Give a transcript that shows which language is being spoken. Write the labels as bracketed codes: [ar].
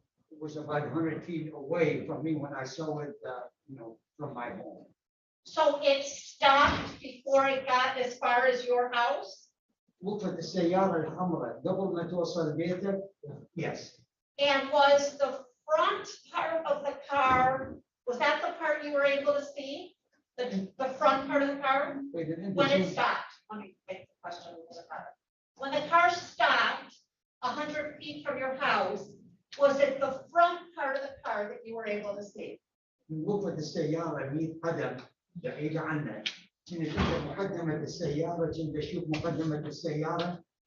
[en] It was about 100 feet away from me when I saw it, from my home. So it stopped before it got as far as your house? وقفت السيارة الحمراء قبل ما توصل بيتك. Yes. And was the front part of the car, was that the part you were able to see? The front part of the car? Wait, When it stopped? Let me make the question a little better. When the car stopped 100 feet from your house, was it the front part of the car that you were able to see? [ar] وقفت السيارة 100 قدم بعيدة عنك. كنت أشوف مقدمة السيارة، كنت أشوف مقدمة السيارة.